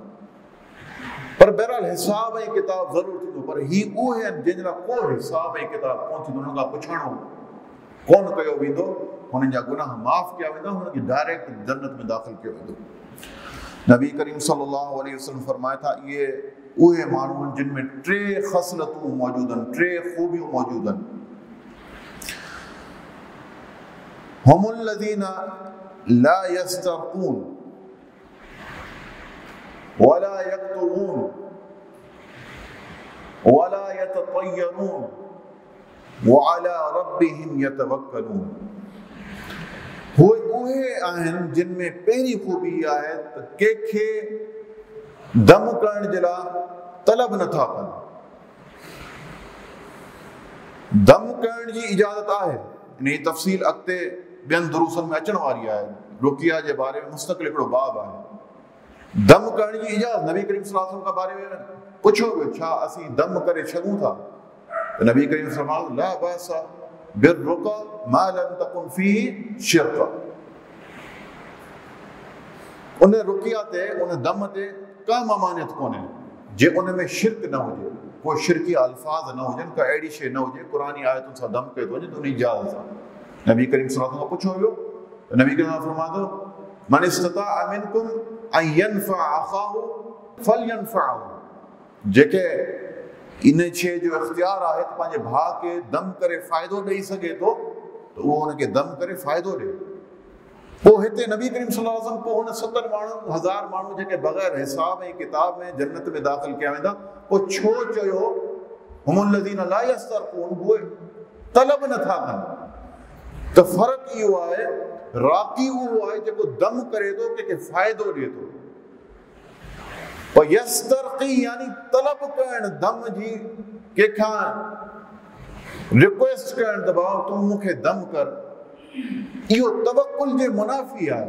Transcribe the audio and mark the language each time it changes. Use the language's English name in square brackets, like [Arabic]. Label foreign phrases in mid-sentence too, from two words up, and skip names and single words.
[Sindhi] पर बहरहाल हिसाब ऐं किताब ज़रूरु थींदो, पर ही उहे आहिनि जिन लाइ को हिसाब ऐं किताब कोन थींदो, हुननि खां पुछणो कोन कयो वेंदो, हुननि जा गुनाह माफ़ कया वेंदा, हुननि खे डायरेक्ट जन्नत में दाख़िल कयो वेंदो। नबी करीम [Arabic] صلى الله عليه وسلم [Sindhi] फरमाया था इहे उहे माण्हू आहिनि जिन में 3 ख़सलतूं मौजूद आहिनि, 3 ख़ूबियूं मौजूद आहिनि। [Arabic] هم الذين لا يسترقون ولا يكتوون ولا يتطيرون وعلى ربهم يتوكلون. [Sindhi] उहे आहिनि जिन में पहिरीं ख़ूबी आहे त कंहिंखे दम करण जे लाइ तलब नथा कनि। दम करण जी इजाज़त आहे, इन जी तफ़सील अॻिते ॿियनि दुरूसनि में अचण वारी आहे। रुकिया जे बारे में मुस्तक़िल हिकिड़ो बाब आहे। दम करण जी इजाज़त नबी करीम [Arabic] صلى الله عليه وسلم [Sindhi] खां बारे में पुछो वियो छा असीं दम करे सघूं था? [Arabic] त نبي كريم صلى الله عليه وسلم لا بأس بالرقى ما لم تكن فيه شرك. [Sindhi] उन रुकिया ते उन दम ते का ममानियत कोन्हे जे उन में शिरक न हुजे, कोई शिरकी अल्फाज न हुजनि, का अहिड़ी शइ न हुजे कुरानी आयतुनि सां दम कयो थो वञे त उन इजाज़त सां। नबी करीम [Arabic] صلى الله عليه وسلم [Sindhi] खां पुछो वियो त नबी करीम फरमातो [Arabic] من استطاع منكم أن ينفع أخاه فلينفعه. [Sindhi] जेके इन शइ जो इख्तियार आहे त पंहिंजे भाउ खे दम करे फ़ाइदो ॾेई सघे थो त उहो हुनखे दम करे फ़ाइदो ॾिए। पोइ हिते नबी करीम [Arabic] صلى الله عليه وسلم [Sindhi] पोइ हुन 70,000 माण्हू जेके बग़ैर हिसाब ऐं किताब में जन्नत में दाख़िल कया वेंदा, पोइ छो चयो [Arabic] هم الذين لا يسترقون, [Sindhi] उहे तलब नथा कनि। त फ़र्क़ु इहो आहे, राक़ी उहो आहे जेको दम करे थो, कंहिंखे फ़ाइदो ॾिए थो। पर यस्तरक़ी यानी तलब करण दम जी, कंहिंखां रिक्वेस्ट करण त भाउ तूं मूंखे दम कर, इहो तवक्कुल जे मुनाफ़ी आहे।